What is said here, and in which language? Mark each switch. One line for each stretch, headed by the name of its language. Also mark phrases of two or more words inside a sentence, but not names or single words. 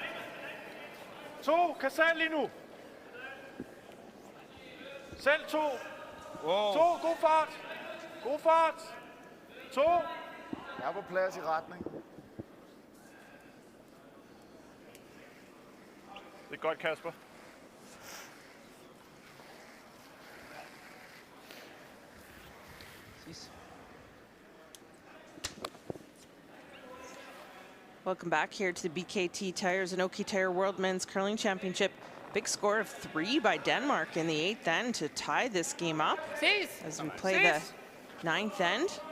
Danish: 2, Kassel lige nu. Selv 2. 2, god fart. God fart. 2. Jeg er på plads i retning. Det er godt, Kasper.
English: Welcome back here to the BKT Tires and Oki Tire World Men's Curling Championship. Big score of 3 by Denmark in the 8th end to tie this game up as we play the 9th end.